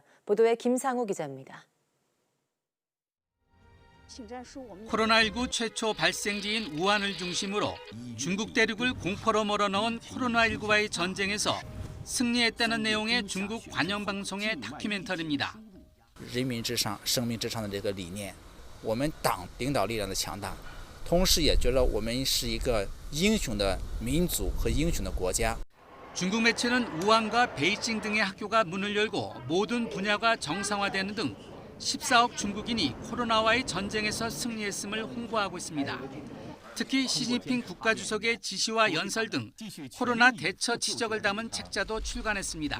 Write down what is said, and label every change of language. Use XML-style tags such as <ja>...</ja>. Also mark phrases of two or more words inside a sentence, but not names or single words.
<ko>보도에 김상우 기자입니다. 코로나19 최초 발생지인 우한을 중심으로 중국 대륙을 공포로 몰아넣은 코로나19와의 전쟁에서 승리했다는 내용의 중국 관영방송의 다큐멘터리입니다.</ko> <zh>人民至上、生命至上的这个理念，我们党领导力量的强大，同时也觉得我们是一个英雄的民族和英雄的国家。</zh> <ko>중국 매체는 우한과 베이징 등의 학교가 문을 열고 모든 분야가 정상화되는 등 14억 중국인이 코로나와의 전쟁에서 승리했음을 홍보하고 있습니다. 특히 시진핑 국가주석의 지시와 연설 등 코로나 대처 지적을 담은 책자도 출간했습니다.</ko>